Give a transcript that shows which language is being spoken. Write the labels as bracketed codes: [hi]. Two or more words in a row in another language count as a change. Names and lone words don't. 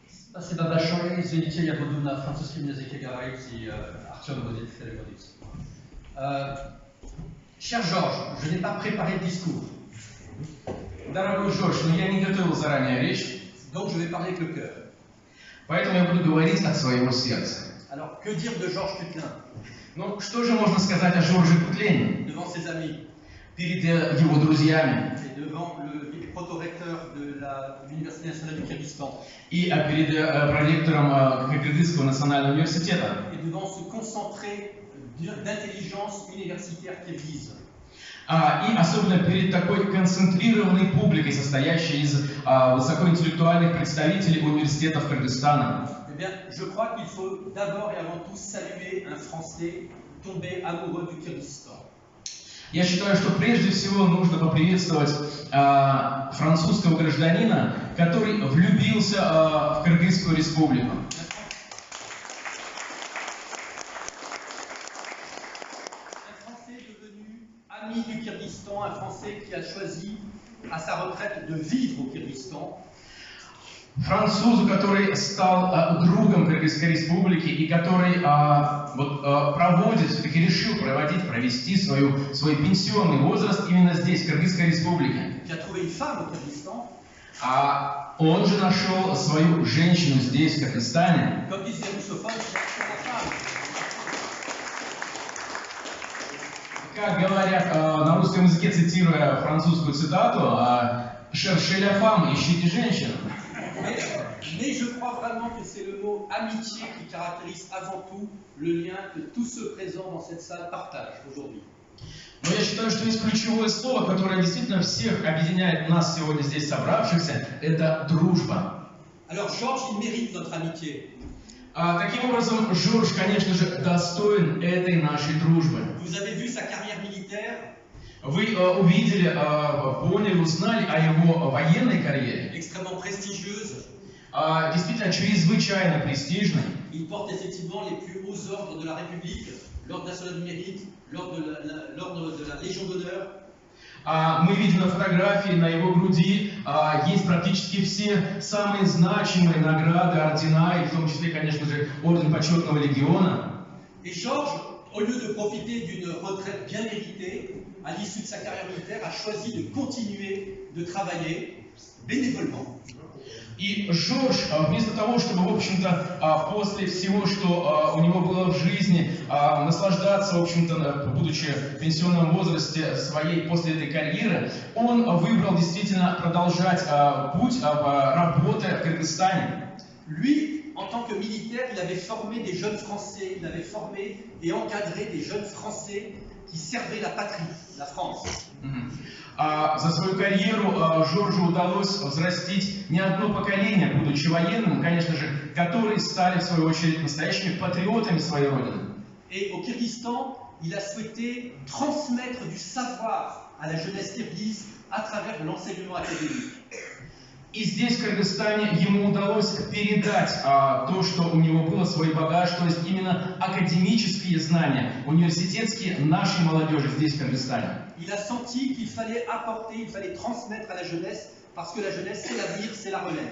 [ru] Спасибо большое. Извините, я буду на французском языке говорить, и Артем будет переводить. [fr] Cher Georges, je n'ai pas préparé de discours. [ru] Дорогой Жорж, но я не готовил заранее речь, [fr] Donc je vais parler avec le cœur. [ru] поэтому я буду говорить от своего сердца. [fr] Alors, que dire de Georges Cutlin [ru] Ну, что же можно сказать о Жорже Кутлене [fr] devant ses amis [ru] перед его друзьями [fr] et devant le proto-recteur de l'Université nationale du Kyrgyzstan [ru] и перед проректором Кыргызского национального университета [fr] et devant ce concentré d'intelligence universitaire kirghize? [ru] и особенно перед такой концентрированной публикой, состоящей из высокоинтеллектуальных представителей университетов Кыргызстана. [fr] Eh bien, je crois qu'il faut d'abord et avant tout saluer un Français tombé amoureux du Kyrgyzstan. [ru] Я считаю, что прежде всего нужно поприветствовать французского гражданина, который влюбился в Кыргызскую республику. [fr] Ami du Kyrgyzstan, un Français qui a choisi à sa retraite de vivre au Kyrgyzstan. [ru] Французу, который стал другом Кыргызской республики и который проводит, все-таки решил провести свой пенсионный возраст именно здесь, в Кыргызской республике. [fr] Qui a trouvé une femme au Kyrgyzstan. [ru] Он же нашел свою женщину здесь, в Кыргызстане. [fr] Comme disent les russophones, c'est la femme. [ru] Как говорят на русском языке, цитируя французскую цитату, [fr] «Cherchez la femme», [ru] ищите женщину. [fr] Mais je crois vraiment que c'est le mot amitié qui caractérise avant tout le lien que tous ceux présents dans cette salle partagent aujourd'hui. [ru] Но я считаю, что есть ключевое слово, которое действительно всех объединяет нас сегодня здесь собравшихся, это дружба. [fr] Alors Georges, il mérite notre amitié. [ru] Таким образом, Жорж, конечно же, достоин этой нашей дружбы. [fr] Vous avez vu sa carrière militaire? [ru] Вы увидели, поняли, узнали о его военной карьере. [fr] Extrêmement prestigieuse. [ru] Действительно, чрезвычайно престижной. [fr] Il porte effectivement les plus hauts ordres de la République, l'ordre national du mérite, l'ordre de la Légion d'honneur. [ru] Мы видим на фотографии, на его груди есть практически все самые значимые награды, ордена, и в том числе, конечно же, орден почетного легиона. [fr] Et Georges, au lieu de profiter d'une retraite bien méritée, à l'issue de sa carrière militaire, a choisi de continuer de travailler bénévolement. [ru] И Жорж, вместо того, чтобы, в общем-то, после всего, что у него было в жизни, наслаждаться, в общем-то, будучи в пенсионном возрасте своей после этой карьеры, он выбрал действительно продолжать путь работы в Кыргызстане. [fr] Lui, en tant que militaire, il avait formé des jeunes Français, il avait formé et encadré des jeunes Français qui servaient la patrie, la France. [ru] За свою карьеру Жоржу удалось взрастить не одно поколение, будучи военным, конечно же, которые стали, в свою очередь, настоящими патриотами своей родины. [fr] Et au Kyrgyzstan, il a souhaité transmettre du savoir à la jeunesse kirghize à travers l'enseignement académique. [ru] И здесь, в Кыргызстане, ему удалось передать то, что у него было, свой багаж, то есть именно академические знания, университетские нашей молодежи здесь, в Кыргызстане. [fr] Il a senti qu'il fallait apporter, il fallait transmettre à la jeunesse, parce que la jeunesse, c'est l'avenir, c'est la relève.